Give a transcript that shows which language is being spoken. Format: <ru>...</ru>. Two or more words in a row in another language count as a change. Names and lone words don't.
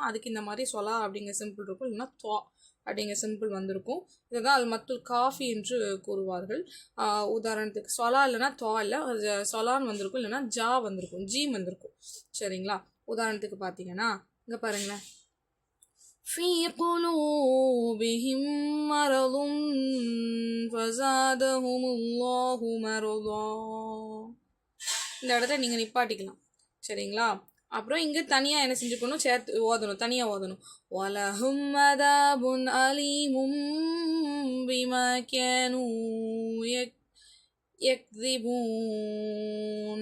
<ta>அதுக்கு இந்த மாதிரி சொலா அப்படிங்கிற சிம்பிள் இருக்கும், இல்லைன்னா துவா அப்படிங்கிற சிம்பிள் வந்திருக்கும். இதை தான்</ta> <ar>المد الكافي</ar> <ta>என்று கூறுவார்கள். உதாரணத்துக்கு சொலா இல்லைனா துவா இல்லை, சொலான்னு வந்திருக்கும், இல்லைனா ஜா வந்திருக்கும், ஜீம் வந்திருக்கும். சரிங்களா? உதாரணத்துக்கு பார்த்தீங்கன்னா இங்கே பாருங்களேன்,</ta> <ar>في قلوبهم مرض فزادهم الله مرضا.</ar> <ta>இந்த இடத்துல நீங்கள் நிப்பாட்டிக்கலாம். சரிங்களா? அப்புறம் இங்கே தனியாக என்ன செஞ்சுக்கணும், சேர்த்து ஓதணும், தனியாக ஓதணும்.</ta> <ar>ولهم عذاب أليم بما كانوا يكذبون.</ar>